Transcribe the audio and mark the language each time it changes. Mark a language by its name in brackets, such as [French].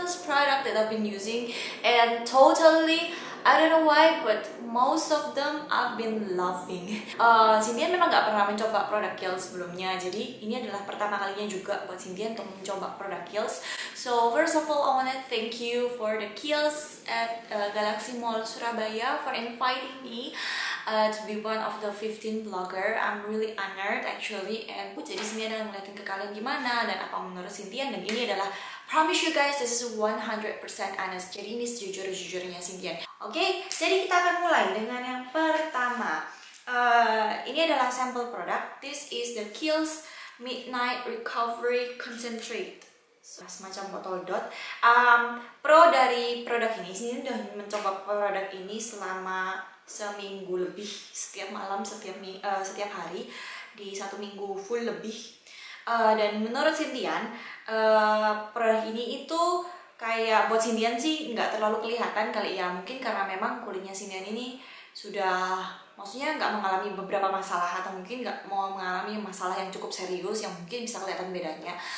[English] Product that I've been using, and totally I don't know why, but most of them I've been loving. [Indonesian] Cynthia memang gak pernah mencoba produk Kiehl's sebelumnya, jadi ini adalah pertama kalinya juga buat Cynthia untuk mencoba produk Kiehl's. [English] So first of all, I wanna thank you for the Kiehl's at Galaxy Mall Surabaya for inviting me to be one of the 15 blogger. I'm really honored actually, and [Indonesian] jadi Cynthia akan ngeliatin ke kalian gimana dan apa menurut Cynthia, dan ini adalah [English] promise you guys, this is 100% honest. [Indonesian] Jadi ini sejujur-jujurnya Cynthia. Oke, jadi kita akan mulai dengan yang pertama. Ini adalah sampel produk. [English] This is the Kiehl's Midnight Recovery Concentrate. [Indonesian] Semacam botol dot. Pro dari produk ini, sini udah mencoba produk ini selama seminggu lebih, setiap malam, setiap hari, di 1 minggu full lebih. Dan menurut Cynthia, produk ini itu kayak buat Cynthia sih nggak terlalu kelihatan kali ya, mungkin karena memang kulitnya Cynthia ini sudah, maksudnya nggak mengalami beberapa masalah, atau mungkin nggak mau mengalami masalah yang cukup serius yang mungkin bisa kelihatan bedanya.